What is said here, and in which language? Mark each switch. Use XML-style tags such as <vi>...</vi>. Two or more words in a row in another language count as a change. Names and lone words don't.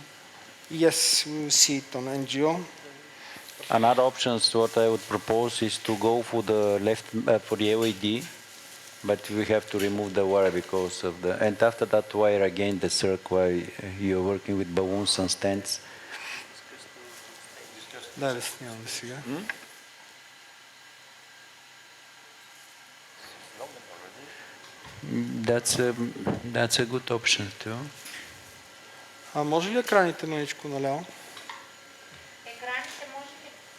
<en>Yes, we will see it on NGO. Another option, what I would propose, is to go for the left for the LED, but we have to remove the wire because of the, and after that wire again the circ while you're working with balloons and stents.</en> <bg>Да, да снимаме сега.</bg> <en>That's a good option too.</en> <bg>А може ли екраните маничко наляво? Екраните може ли?</bg>